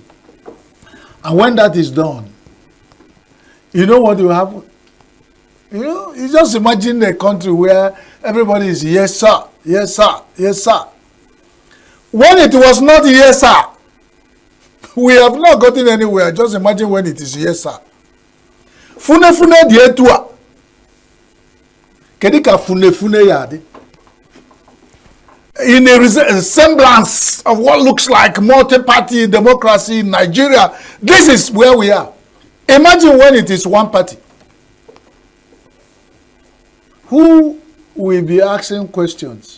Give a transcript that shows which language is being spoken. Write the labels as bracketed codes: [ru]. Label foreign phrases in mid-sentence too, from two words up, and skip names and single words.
[en] And when that is done, you know what will happen? You just imagine a country where everybody is yes sir, yes sir, yes sir. When it was not yes sir, we have not gotten anywhere. Just imagine when it is yes sir. [lua] Fune fune dietua. Kedika fune fune yadi. [en] In a semblance of what looks like multi-party democracy in Nigeria, this is where we are. Imagine when it is one party. Who will be asking questions?